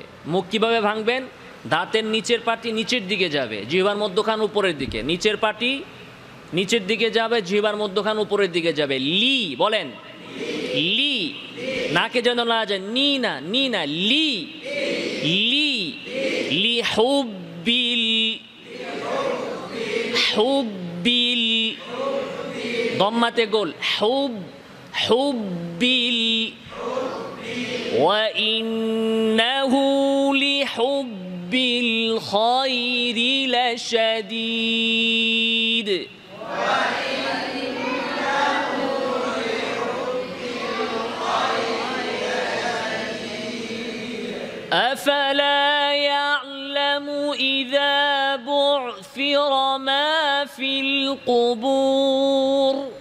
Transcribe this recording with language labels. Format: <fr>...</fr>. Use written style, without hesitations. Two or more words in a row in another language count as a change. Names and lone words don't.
<bn>মুখ কিভাবে ভাঙবেন? দাঁতের নিচের পাটি নিচের দিকে যাবে, জিহ্বার মধ্যখান উপরের দিকে, নিচের পাটি নিচের দিকে যাবে, জিহ্বার মধ্যখান উপরের দিকে যাবে। লি বলেন, লি। নাকে যেন না যায়, নি না, নি না, লি লি।</bn> <ar>لِحُبِّ حُبِّ,</ar> <bn>দম্মাতে গোল,</bn> <ar>حُب حُبِّ. وإنه لحب الخير لشديد أفلا يعلم إذا بعثر ما في القبور</ar>